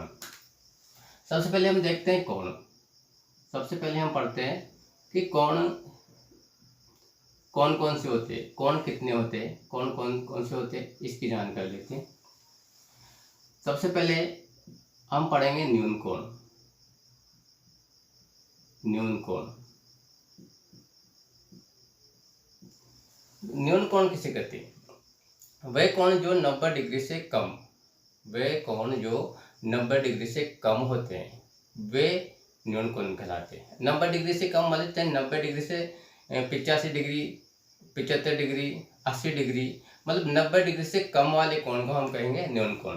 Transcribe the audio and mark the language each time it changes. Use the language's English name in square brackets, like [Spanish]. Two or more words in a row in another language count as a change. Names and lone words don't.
[Hindi] सबसे पहले हम देखते हैं कोण। सबसे पहले हम पढ़ते हैं कि कोण कौन कौन से होते हैं, कोण कितने होते हैं, कोण कौन कौन से होते हैं, इसकी जानकारी लेते हैं। सबसे पहले हम पढ़ेंगे न्यून कोण। न्यून कोण, न्यून कोण किसे कहते हैं? वह कोण जो 90 डिग्री से कम, वे कोण जो 90 डिग्री से कम होते हैं वे न्यून कोण कहलाते हैं। 90 डिग्री से कम मतलब चाहे 90 डिग्री से 85 डिग्री, 75 डिग्री, 80 डिग्री, मतलब 90 डिग्री से कम वाले कोण को हम कहेंगे न्यून कोण।